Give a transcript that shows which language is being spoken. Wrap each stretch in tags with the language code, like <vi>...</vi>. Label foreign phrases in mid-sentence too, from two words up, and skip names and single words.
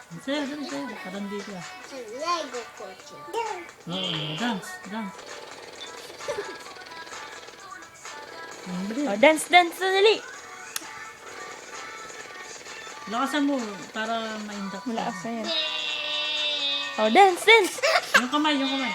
<tl>Sayo, dali, sayo. Parang dito ah.</tl> <en>Lego coaching.</en> <tl>Oo,</tl> <en>dance, dance. Dali. Oh, dance, dance,</en> <tl>dali. Lakasan mo para ma-induct. Malakas na yan.</tl> <en>Oh, dance, dance.</en> <tl>Yung kamay, yung kamay.</tl>